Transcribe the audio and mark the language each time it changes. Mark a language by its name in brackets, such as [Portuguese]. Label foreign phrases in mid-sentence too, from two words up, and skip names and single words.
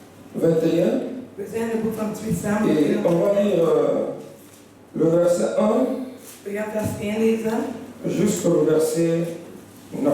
[Dutch] 21. We zijn in het boek van 2 [French] Et Samuel. on va lire le verset 1 [Dutch] We gaan vers 1 lezen [French] jusqu'au verset 9.